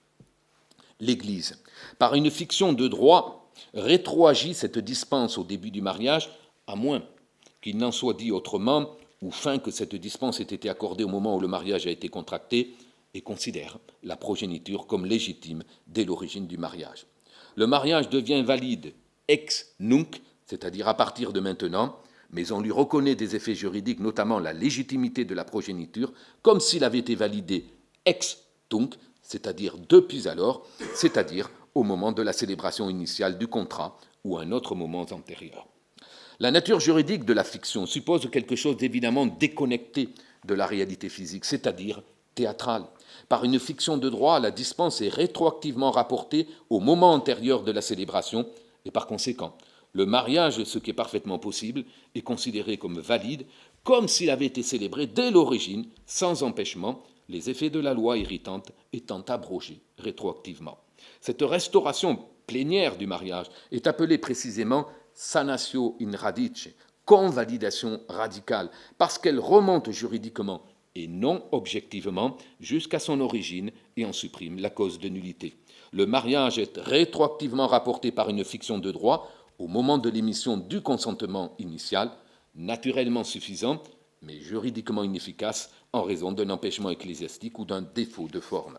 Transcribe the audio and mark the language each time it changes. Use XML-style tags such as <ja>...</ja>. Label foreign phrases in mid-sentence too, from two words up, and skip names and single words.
<fr>L'Église, par une fiction de droit, rétroagit cette dispense au début du mariage, à moins qu'il n'en soit dit autrement, ou fin que cette dispense ait été accordée au moment où le mariage a été contracté, et considère la progéniture comme légitime dès l'origine du mariage. Le mariage devient valide</fr> <la>ex nunc,</la> <fr>c'est-à-dire à partir de maintenant, mais on lui reconnaît des effets juridiques, notamment la légitimité de la progéniture, comme s'il avait été validé</fr> <la>ex tunc,</la> <fr>c'est-à-dire depuis alors, c'est-à-dire au moment de la célébration initiale du contrat ou à un autre moment antérieur. La nature juridique de la fiction suppose quelque chose d'évidemment déconnecté de la réalité physique, c'est-à-dire théâtrale. Par une fiction de droit, la dispense est rétroactivement rapportée au moment antérieur de la célébration et par conséquent, le mariage, ce qui est parfaitement possible, est considéré comme valide, comme s'il avait été célébré dès l'origine, sans empêchement, les effets de la loi irritante étant abrogés rétroactivement. Cette restauration plénière du mariage est appelée précisément</fr> <la>sanatio in radice,</la> <fr>convalidation radicale, parce qu'elle remonte juridiquement et non objectivement jusqu'à son origine et en supprime la cause de nullité. Le mariage est rétroactivement rapporté par une fiction de droit au moment de l'émission du consentement initial, naturellement suffisant, mais juridiquement inefficace en raison d'un empêchement ecclésiastique ou d'un défaut de forme.</fr>